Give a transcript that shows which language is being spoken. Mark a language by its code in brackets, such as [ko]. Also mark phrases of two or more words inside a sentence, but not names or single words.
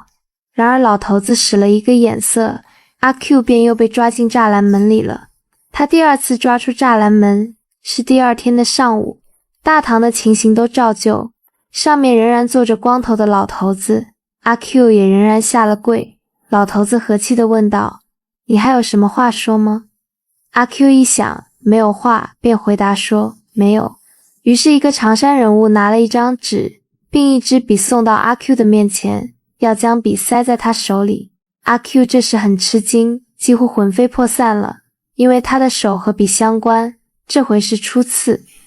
[zh] 然而老頭子使了一個眼色，阿 Q 便又被抓進栅欄門裡了。他第2次抓出柵欄門是第2天的上午，大堂的情形都照舊，上面仍然坐着光頭的老頭子，阿 Q 也仍然下了跪。老頭子和氣地問道，你還有什麼話說嗎？阿 Q 一想沒有話，便回答說沒有。於是一個長衫人物拿了一張紙並一支筆送到阿 Q 的面前，要將筆塞在他手裡。阿 Q 這時很吃驚，幾乎魂飛魄散了，因為他的手和筆相關，這回是初次。